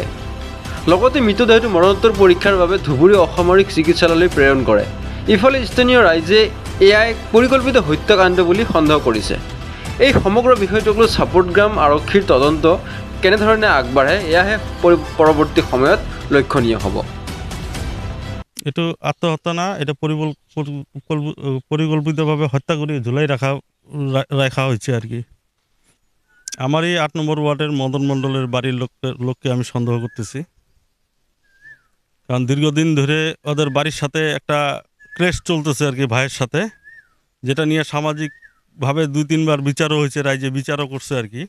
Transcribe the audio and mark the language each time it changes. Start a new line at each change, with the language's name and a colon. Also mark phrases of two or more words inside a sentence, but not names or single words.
Assamese: লগতে মৃতদেহটো মৰণোত্তৰ পৰীক্ষাৰ বাবে ধুবুৰী অসামৰিক চিকিৎসালয়লৈ প্ৰেৰণ কৰে। ইফালে স্থানীয় ৰাইজে এয়া এক পৰিকল্পিত হত্যাকাণ্ড বুলি সন্দেহ কৰিছে। এই সমগ্ৰ বিষয়টোক লৈ চাপটগ্ৰাম আৰক্ষীৰ তদন্ত কেনেধৰণে আগবাঢ়ে এয়াহে পৰৱৰ্তী সময়ত লক্ষণীয় হ'ব।
Bangla: এইটো আত্মহত্যা না, এটা পরিকল্পিতভাবে হত্যা করে ঝুলাই রাখা হয়েছে আর কি। আমার এই ৮ নম্বর ওয়ার্ডের মদন মণ্ডলের বাড়ির লোককে আমি সন্দেহ করতেছি, কারণ দীর্ঘদিন ধরে ওদের বাড়ির সাথে একটা ক্লেশ চলতেছে আর কি, ভাইয়ের সাথে, যেটা নিয়ে সামাজিকভাবে ২-৩ বার বিচারও হয়েছে, রাইজে বিচারও করছে আর কি।